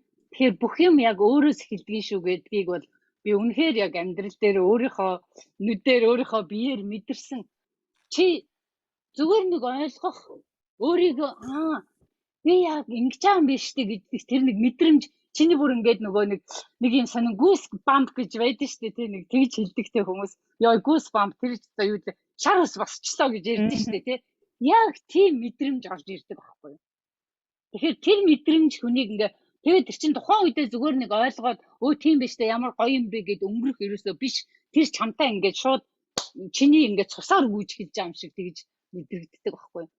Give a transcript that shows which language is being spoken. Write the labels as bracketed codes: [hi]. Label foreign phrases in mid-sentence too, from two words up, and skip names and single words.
[mn] Тэгэхээр бүх юм яг өөрөөс эхэлдэг шүү гэдгийг бол би үнэхээр яг амьдрал дээр өөрийнхөө нүдээр өөрийнхөө биеэр мэдэрсэн. Чи зүгээр нэг ойлгох өөрийгөө би яг ингэж байгаа юм биш үү гэдэг тэр нэг мэдрэмж чиний бүр ингээд нөгөө нэг юм сонин [en] goose bump [mn] гэж байдаг шүү дээ тий нэг тэгж хэлдэгтэй хүмүүс ёо [en] goose bump [mn] тэр юу вэ шар ус босчихлоо гэж ярьдэн шүү дээ тий яг тийм мэдрэмж орж ирдэг байхгүй юу. Тэгэхээр тэр мэдрэмж хүнийг ингээ тэгээд тэр чин тухайн үедээ зүгээр нэг ойлгоод тийм биш дээ ямар гоё юм бэ гэд өнгөрөх ерөөсөө биш тэр чамтай ингээд шууд чиний ингээд цусаар гүйж хэлж байгаа юм шиг тэгж мэдрэгддэг байхгүй юу.